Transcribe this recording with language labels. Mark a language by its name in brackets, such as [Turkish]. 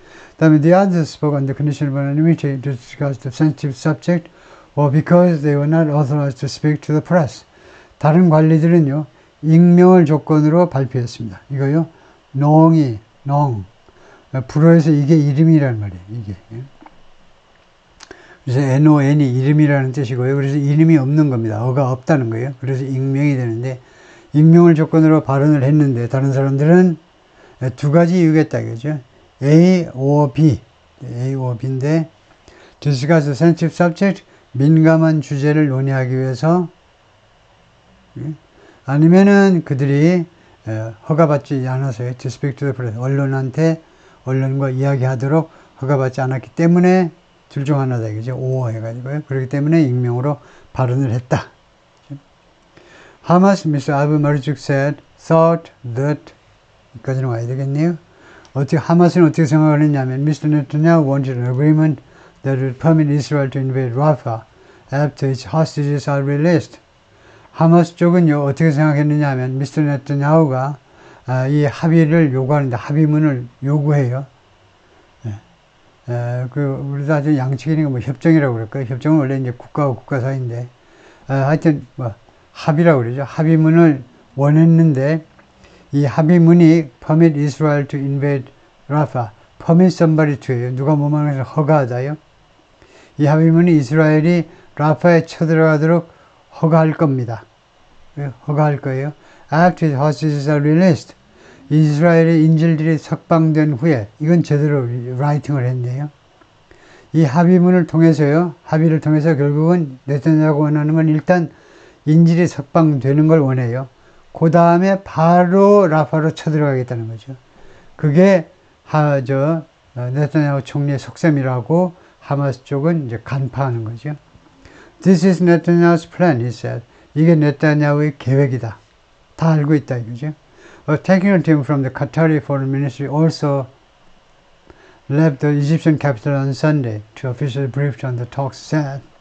[Korean] 그 다음에 [English] the others spoke on the condition of anonymity to discuss the sensitive subject or because they were not authorized to speak to the press. [Korean] 다른 관리들은요. 익명을 조건으로 발표했습니다. 이거요. 농이 불어에서 이게 이름이라는 말이에요. 이게. 그래서 NON이 이름이라는 뜻이고요. 그래서 이름이 없는 겁니다. 어가 없다는 거예요. 그래서 익명이 되는데 익명을 조건으로 발언을 했는데 다른 사람들은 두 가지 이유가 있다 이거죠. A or B인데 [English] discuss sensitive subject [Korean] 민감한 주제를 논의하기 위해서 아니면은 그들이 허가받지 않아서요. [English] To speak to the press [Korean] 언론과 이야기하도록 허가받지 않았기 때문에 둘 중 하나다 이거죠. O 해가지고요. 그렇기 때문에 익명으로 발언을 했다. [English] Hamas, Mr. Abu Marzouk said, thought that [Korean] 여기까지는 와야 되겠네요. 하마스는 어떻게 생각을 했냐면 Mr. [English] Netanyahu wanted an agreement that would permit Israel to invade Rafah after its hostages are released. [Korean] 하마스 쪽은요 어떻게 생각했느냐 하면 미스터 네타냐후가 이 합의를 요구하는데 합의문을 요구해요. 우리도 아주 양측이니까 뭐 협정이라고 그럴까요? 협정은 원래 이제 국가와 국가 사이인데 하여튼 뭐 합의라고 그러죠. 합의문을 원했는데 이 합의문이 [English] permit Israel to invade Rafah. permit somebody to예요. [Korean] 누가 뭐만 해서 허가하다요. 이 합의문이 이스라엘이 라파에 쳐들어가도록 허가할 겁니다. 허가할 거예요. [English] After the hostages are released. [Korean] 이스라엘의 인질들이 석방된 후에 이건 제대로 라이팅을 했네요. 이 합의문을 통해서요. 합의를 통해서 결국은 네타냐후가 원하는 건 일단 인질이 석방되는 걸 원해요. 그 다음에 바로 라파로 쳐들어가겠다는 거죠. 그게 네타냐후 총리의 속셈이라고 하마스 쪽은 이제 간파하는 거죠. [English] This is Netanyahu's plan, he said. [Korean] 이게 네타냐후의 계획이다. 다 알고 있다 이거죠. [English] A technical team from the Qatari Foreign Ministry also left the Egyptian capital on Sunday to officially brief on the talks said.